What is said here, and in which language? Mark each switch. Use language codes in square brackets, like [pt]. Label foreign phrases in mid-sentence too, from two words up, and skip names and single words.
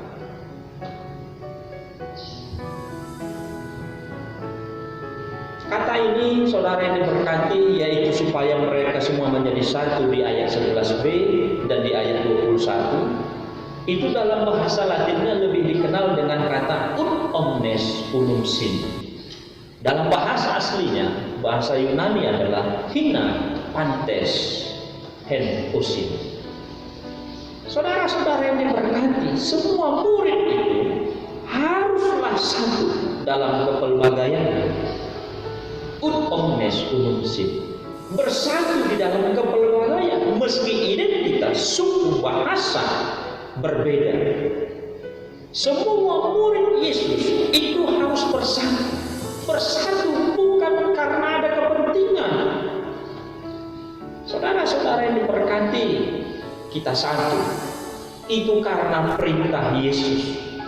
[id] Kata ini saudara yang diberkati, yaitu supaya mereka semua menjadi satu di ayat 11b dan di ayat 21. Itu dalam bahasa Latinnya lebih dikenal dengan kata [la] ut omnes unum sin. [id] Dalam bahasa aslinya, bahasa Yunani adalah [el] ἵνα πάντες ἓν ὦσιν. [id] Saudara-saudara yang diberkati, semua murid itu haruslah satu dalam kepelbagaiannya. [la] Ut omnes monotenes unum sit. [id] Bersatu di dalam kepelbagaian, meski identitas, suku, bahasa berbeda. Semua murid Yesus itu harus bersatu. Bersatu bukan karena ada kepentingan. Saudara-saudara yang diberkati, kita satu itu karena perintah Yesus.